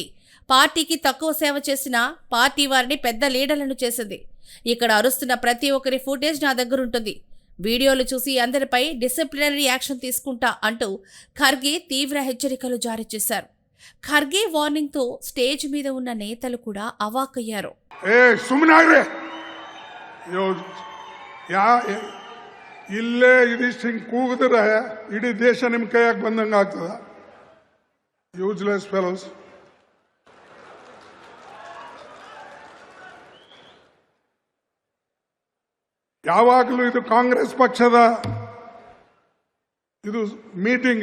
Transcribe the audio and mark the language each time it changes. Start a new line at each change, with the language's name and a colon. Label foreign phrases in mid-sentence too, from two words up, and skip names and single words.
Telugu: పార్టీకి తక్కువ సేవ చేసిన పార్టీ వారిని పెద్ద లీడర్లను చేసింది. ఇక్కడ అరుస్తున్న ప్రతి ఒక్కరి ఫుటేజ్ నా దగ్గరుంటుంది. వీడియోలు చూసి అందరిపై
English: disciplinary action
Telugu: తీసుకుంటా అంటూ ఖర్గే తీవ్ర హెచ్చరికలు జారీ చేశారు. ఖర్గే వార్నింగ్ తో స్టేజ్ మీద ఉన్న నేతలు కూడా అవాక్కయ్యారు.
Kannada: ಇಲ್ಲೇ ಇದಿಷ್ಟು ಹಿಂಗೆ ಕೂಗಿದ್ರೆ ಇಡೀ ದೇಶ ನಿಮ್ಮ ಕೈಯಾಗ ಬಂದಂಗೆ ಆಗ್ತದ.
English: useless fellows.
Kannada: ಯಾವಾಗಲೂ ಇದು ಕಾಂಗ್ರೆಸ್ ಪಕ್ಷದ ಇದು ಮೀಟಿಂಗ್.